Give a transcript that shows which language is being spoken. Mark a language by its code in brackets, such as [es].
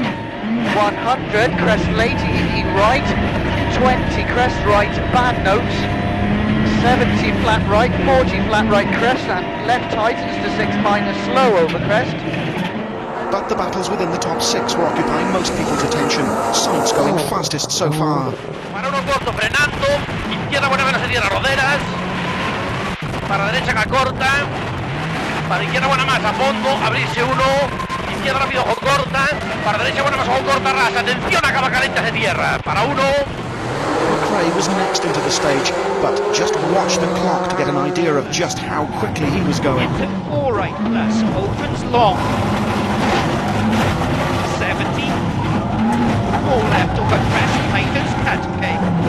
[en] 100, crest late, EE right, 20, crest right, bad notes, 70 flat right, 40 flat right crest, and left tightens to 6 minus slow over crest. But the battles within the top 6 were occupying most people's attention. Sainz going fastest so far. [es] Para uno corto, frenando, izquierda buena menos se tierra, roderas, para derecha que corta, para izquierda buena más a fondo, abrirse uno, izquierda rápido, ojo corta, para derecha buena más, ojo corta, ras, atención, acaba caliente de tierra, para uno. [en] McRae was next into the stage, but just watch the clock to get an idea of just how quickly he was going. Into 4 right plus, opens long. 70, 4 left over crest, tightens, cut, okay.